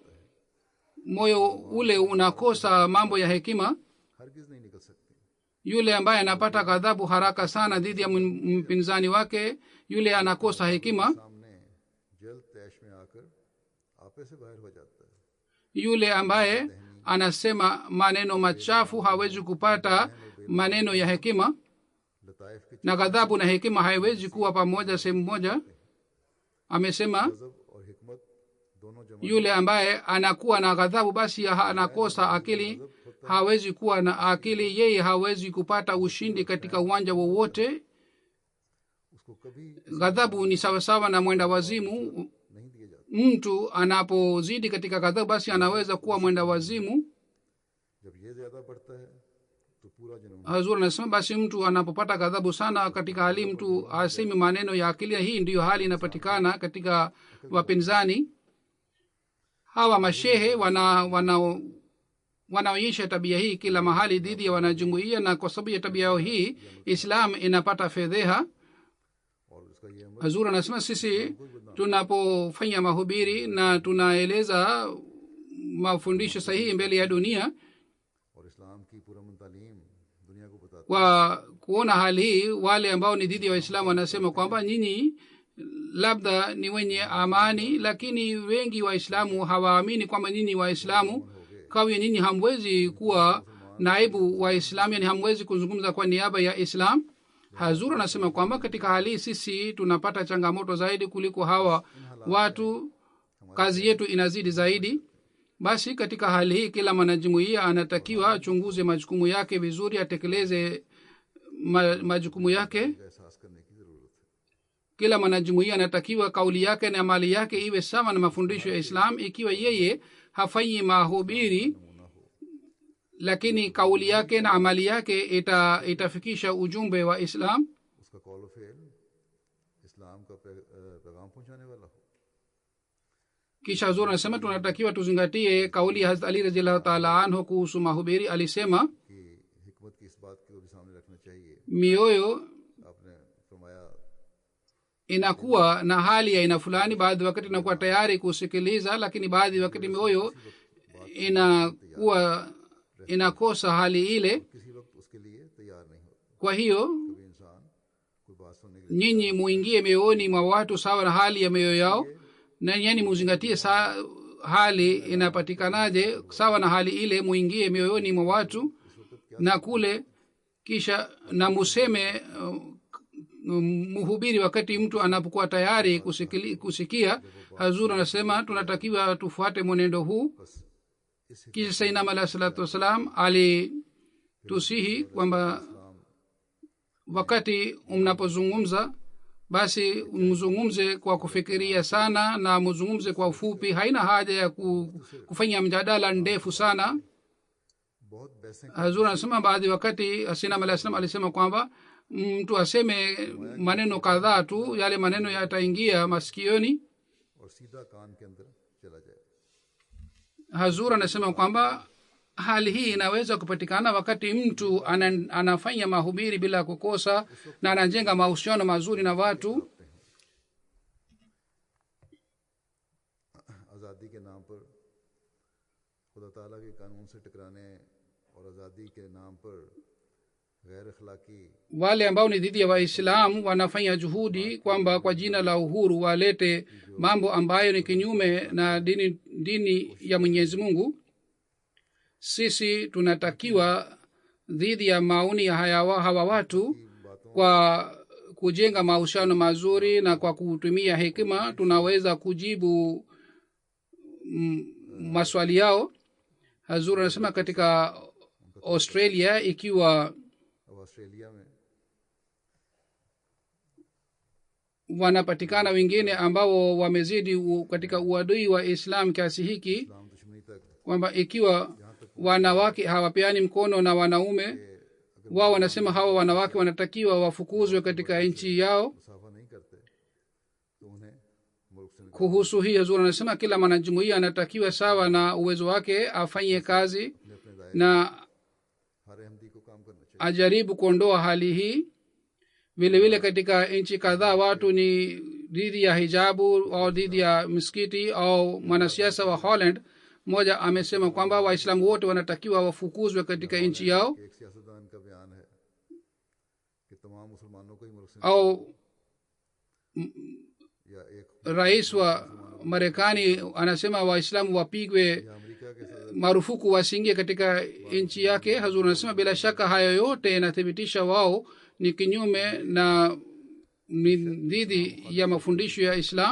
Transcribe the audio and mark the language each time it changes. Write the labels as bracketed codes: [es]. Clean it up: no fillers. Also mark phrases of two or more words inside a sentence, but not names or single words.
[sw] Moyo ule unakosa mambo ya hekima. [ur] ہرگز نہیں نکل سکتی. [sw] Yule ambaye anapata ghadhabu haraka sana dhidi ya mpinzani wake, yule anakosa hekima. [ur] سامنے جلد طیش میں آکر آپے سے باہر ہو جاتا ہے. [sw] Yule ambaye anasema maneno machafu hawezi kupata maneno ya hekima, [ur] لطائف کی [sw] na ghadhabu na hekima haiwezi kuwa pamoja sehemu moja. Amesema [ur] غضب اور حکمت دونوں جمع [sw] yule ambaye anakuwa na ghadhabu basi anakosa akili, hawezi kuwa na akili, yeye hawezi kupata ushindi katika uwanja wowote. [ur] اس کو کبھی [sw] Ghadhabu ni sawasawa na mwenda wazimu. [ur] نہیں دیے جاتے. [sw] Mtu anapozidi katika ghadhabu basi anaweza kuwa mwenda wazimu. [ur] جب یہ زیادہ بڑھتا ہے تو پورا جنون [sw] Hazur anasema basi mtu anapopata ghadhabu sana katika hali mtu asemi maneno ya akili. Hii ndiyo hali inapatikana katika wapinzani. Hawa mashehe wanaonyesha tabia hii kila mahali dhidi ya wanajumuiya, na kwa sababu ya tabia yao hii Islam inapata fedheha. [ur] اور اس کا یہ عمل [sw] Hazur anasema sisi tunapofanya mahubiri na tunaeleza mafundisho sahihi mbele ya dunia, [ur] اور اسلام کی پرامن تعلیم دنیا کو بتاتا [sw] kwa kuona hali hii wale ambao ni dhidi ya Waislamu wanasema kwamba nyinyi labda ni wenye amani, lakini wengi Waislamu hawaamini kwamba nyinyi Waislamu. Kwa hiyo nyinyi hamwezi kuwa naibu wa Islam, yani hamwezi kuzungumza kwa niaba ya Islam. Hazur anasema kwamba katika hali hii sisi tunapata changamoto zaidi kuliko hawa watu, kazi yetu inazidi zaidi. Basi katika hali hii kila mwanajumuiya anatakiwa achunguze majukumu yake vizuri, atekeleze majukumu yake. [ur] ہے، احساس کرنے کی ضرورت ہے. [sw] Kila mwanajumuiya anatakiwa kauli yake na mali yake iwe sawa na mafundisho ya Islam. Ikiwa yeye hafanyi mahubiri, lakini kauli yake na amali yake itafikisha ujumbe wa Islam. [ur] اس کا قول فعل اسلام کا پیغام پہنچانے والا ہو. [sw] Kisha Hazur anasema tunatakiwa tuzingatie kauli ya Hazrat Ali [ar] رضي الله تعالى عنه [sw] kuhusu mahubiri. Alisema [ur] کہ حکمت کی اس بات کو بھی سامنے رکھنا چاہیے. [sw] mioyo [ur] آپ نے فرمایا [sw] inakuwa na hali ya aina fulani, baadhi wakati inakuwa tayari kusikiliza, lakini baadhi wakati mioyo inakuwa inakosa hali ile. [ur] کسی وقت اس کے لیے تیار نہیں ہوتا. [sw] kwa hiyo [ur] کبھی انسان کوئی بات سننے کے لیے [sw] nyinyi muingie mioyoni mwa watu sawa na hali ya mioyo yao, na yani muzingatie hali inapatikanaje sawa na hali ile, muingie mioyoni mwa watu na kule, kisha na museme mhubiri wakati mtu anapokuwa tayari kusikia. Hazur anasema tunatakiwa tufuate mwenendo huu. Kisha sainam [ar] عليه الصلاة والسلام [sw] alitusihi kwamba wakati mnapozungumza basi mzungumze kwa kufikiria sana na mzungumze kwa ufupi. Haina haja ya kufanya mjadala ndefu sana. [ur] بہت بیسک [sw] Hazur anasema baadhi wakati sainam [ar] عليه السلام [sw] alisema kwamba mtu aseme maneno kadhaa tu, yale maneno yataingia masikioni. [ur] اور سیدھا کان کے اندر چلا جائے. [sw] Hazur anasema kwamba hali hii inaweza kupatikana wakati mtu anafanya mahubiri bila kukosa na anajenga mahusiano mazuri na watu. [ur] آزادی کے نام پر خدا تعالیٰ کے قانون سے ٹکرانے اور آزادی کے نام پر غیر اخلاقی [sw] Wale ambao ni dhidi ya Waislamu wanafanya juhudi kwamba kwa jina la uhuru walete mambo ambayo ni kinyume na dini ya Mwenyezi Mungu. Sisi tunatakiwa dhidi ya maoni ya hawa watu kwa kujenga mahusiano mazuri na kwa kutumia hekima tunaweza kujibu maswali yao. Hazur anasema katika Australia, ikiwa [ur] اب آسٹریلیا میں [sw] wanapatikana wengine ambao wamezidi katika uadui wa Islam kiasi hiki [ur] اسلام دشمنی تک [sw] kwamba ikiwa wanawake hawapeani mkono na wanaume, wao wanasema hawa wanawake wanatakiwa wafukuzwe katika nchi yao. [ur] مصافحہ نہیں کرتے تو انہیں ملک سے [sw] Kuhusu hii Hazur anasema kila mwanajumuiya anatakiwa sawa na uwezo wake afanye kazi [ur] اپنے اپنے دائرے [sw] na [ur] ہر احمدی کو کام کرنا چاہیے. [sw] ajaribu kuondoa hali hii. Vile vile katika nchi kadhaa watu ni dhidi ya hijabu au dhidi ya misikiti. Au mwanasiasa wa Holland mmoja amesema kwamba Waislamu wote wanatakiwa wafukuzwe katika nchi yao. [ur] ایک سیاستدان کا بیان ہے کہ تمام مسلمانوں کو ہی ملک سے [sw] Au [ur] یا ایک [sw] rais wa Marekani anasema Waislamu wapigwe [ur] یا امریکہ کے صدر [sw] marufuku wasiingie katika nchi yake. Hazur anasema bila shaka hayo yote yanathibitisha wao ni kinyume na ni dhidi ya mafundisho ya Islam,